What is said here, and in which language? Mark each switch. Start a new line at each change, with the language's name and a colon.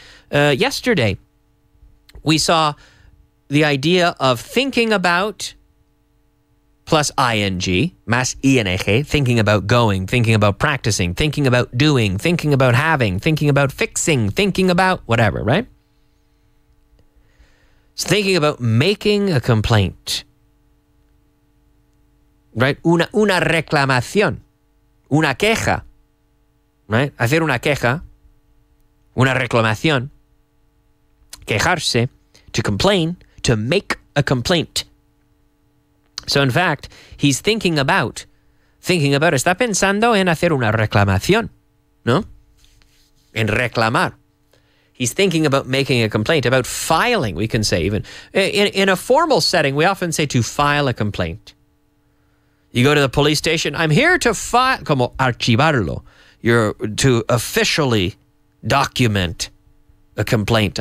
English: Yesterday, we saw the idea of thinking about plus ing,
Spanish: más ing,
English: thinking about going, thinking about practicing, thinking about doing, thinking about having, thinking about fixing, thinking about whatever, right? It's thinking about making a complaint, right?
Spanish: Una reclamación, una queja, right? Hacer una queja, una reclamación, quejarse,
English: to complain, to make a complaint. So, in fact, he's thinking about,
Spanish: está pensando en hacer una reclamación, ¿no? En reclamar.
English: He's thinking about making a complaint, about filing, we can say even. In a formal setting, we often say to file a complaint. You go to the police station, I'm here to file,
Spanish: como archivarlo.
English: You're to officially document a complaint.